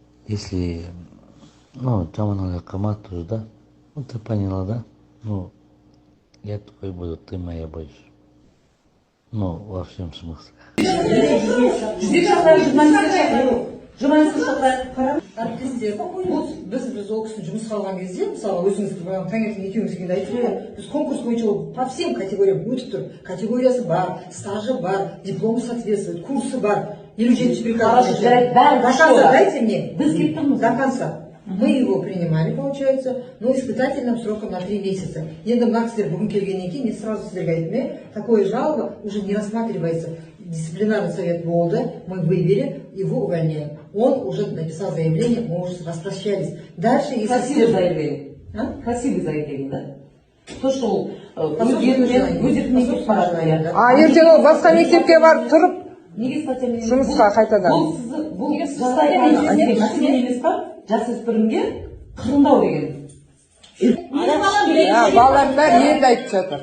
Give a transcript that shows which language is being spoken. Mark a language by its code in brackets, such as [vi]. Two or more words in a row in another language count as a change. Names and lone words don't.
[ky] если, жаман эле кымбат да, [ru] ты поняла, да? Я твой буду, ты моя будешь. Во всем смысле. [kk] Әріптестер, біз ол кісіні жұмысқа алған кезде, мысалы өзіңіз таңертең екеуміз келгенде айтып біз конкурс бойынша [ru] по всем категориям [kk] өтіп тұр. Категориясы бар, стажы бар, [ru] дипломы соответствует, [kk] курсы бар. [ru] 57 приказ. До конца дайте мне. До конца. Мы его принимали, получается, но испытательным сроком на 3 месяца. [kk] Енді мына кісілер бүгін келгеннен кейін мен сразу сіздерге айттым, [ru] такое жалоба уже не рассматривается. Дисциплинарный совет болды, мы вывели, его увольняем. Он уже написал заявление, мы уже распрощались. Дальше, если... Красивое заявление. Красивое заявление, да? То, что [kk] ертең ол басқа мектепке барып тұрып жұмысқа қайтадан. Бұл емес па? Жасөспірімге қырындау деген. Балалардың бәрі енді айтып жатыр.